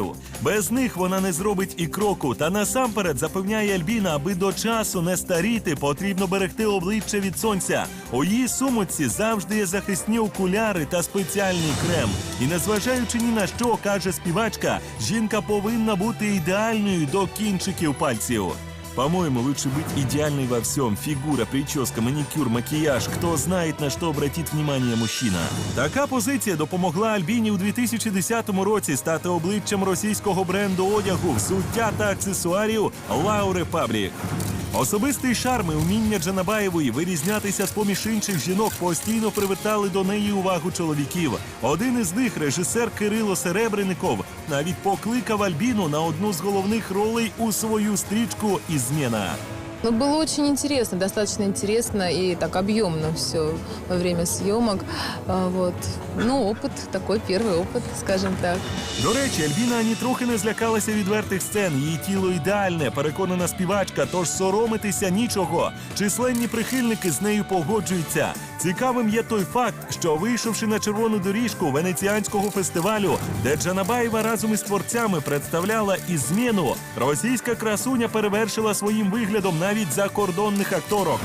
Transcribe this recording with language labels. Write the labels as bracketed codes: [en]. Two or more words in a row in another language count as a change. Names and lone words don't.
[uk] Без них вона не зробить і кроку. Та насамперед, запевняє Альбіна, аби до часу не старіти, потрібно берегти обличчя від сонця. У її сумочці завжди є захисні окуляри та спеціальний крем. І незважаючи ні на що, каже співачка, жінка повинна бути ідеальною до кінчиків пальців. [ru] По-моему, лучше быть идеальной во всем. Фигура, прическа, маникюр, макияж. Кто знает, на что обратит внимание мужчина. [uk] Така позиція допомогла Альбіні у 2010 році стати обличчям російського бренду одягу, взуття та аксесуарів Love Republic. Особистий шарм і вміння Джанабаєвої вирізнятися з-поміж інших жінок постійно привертали до неї увагу чоловіків. Один із них, режисер Кирило Серебренников, навіть покликав Альбіну на одну з головних ролей у свою стрічку «Измена». [ru] Но было очень интересно, достаточно интересно и так объемно все во время съемок. Вот. Ну, опыт, такой первый опыт, скажем так. [uk] До речі, Альбіна ані трохи не злякалася відвертих сцен. Її тіло ідеальне, переконана співачка, тож соромитися нічого. Численні прихильники з нею погоджуються. Цікавим є той факт, що вийшовши на червону доріжку Венеціанського фестивалю, де Джанабаєва разом із творцями представляла «Ізмену», російська красуня перевершила своїм виглядом навіть закордонних акторок.